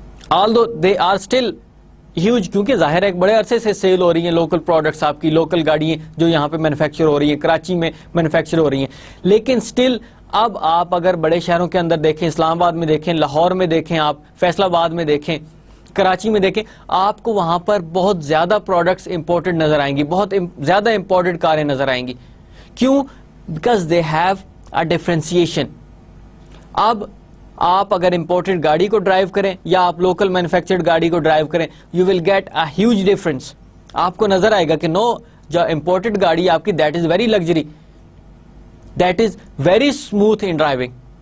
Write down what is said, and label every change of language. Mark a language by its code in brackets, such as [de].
[en] although they are still huge, [ur] کیونکہ ظاہر ہے ایک بڑے عرصے سے سیل ہو رہی ہیں لوکل پروڈکٹس, آپ کی لوکل گاڑیاں جو یہاں پہ مینوفیکچر ہو رہی ہیں, کراچی میں مینوفیکچر ہو رہی ہیں, لیکن سٹل اب آپ اگر بڑے شہروں کے اندر دیکھیں, اسلام آباد میں دیکھیں, لاہور میں دیکھیں, آپ فیصل آباد میں دیکھیں, کراچی میں دیکھیں, آپ کو وہاں پر بہت زیادہ پروڈکٹس امپورٹڈ نظر آئیں گی, بہت زیادہ امپورٹڈ کاریں نظر آئیں گی. [en] کیوں؟ Because they have a differentiation. [ur] اب آپ اگر امپورٹڈ گاڑی کو ڈرائیو کریں یا آپ لوکل مینوفیکچرڈ گاڑی کو ڈرائیو کریں, [en] You will get a huge difference. [ur] آپ کو نظر آئے گا کہ نو, جو امپورٹڈ گاڑی آپ کی [en] That is very luxury, that is very smooth in driving.